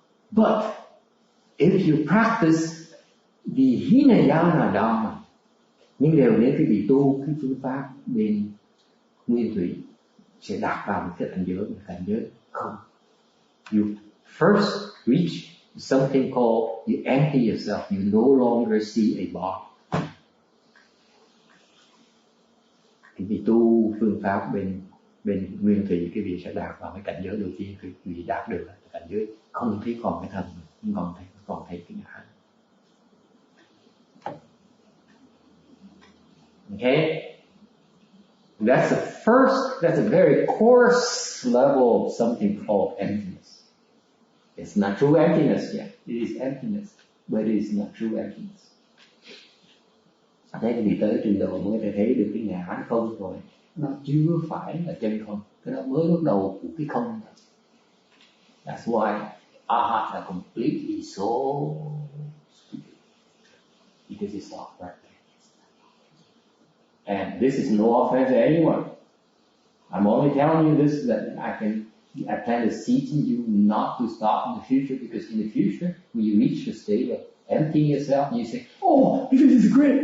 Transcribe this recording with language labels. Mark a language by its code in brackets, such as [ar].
[en] But if you practice the Hinayana Dharma, [vi] nhưng đều nếu quý vị tu cái phương pháp bên nguyên thủy sẽ đạt vào một cái cảnh giới không. [en] You first reach something called you empty yourself. You no longer see a body. [vi] Cái vị tu phương pháp bên nguyên thủy, cái vị sẽ đạt vào cái cảnh giới đầu tiên, cái vị đạt được là cảnh giới không thấy còn cái thân, không còn thấy cái ngã. [en] Okay, that's a very coarse level of something called emptiness. It's not true emptiness yet. It is emptiness, but it is not true emptiness. [vi] Thế thì tới trình độ mới thể thấy được cái ngã không rồi, nó chưa phải là chân không, cái đó mới bắt đầu của cái không. [en] That's why arhats are completely so stupid, because it's not right. And this is no offense to anyone. I'm only telling you this that I plan to teach you not to stop in the future, because in the future, when you reach the state of emptying yourself, you say, "Oh, this is great!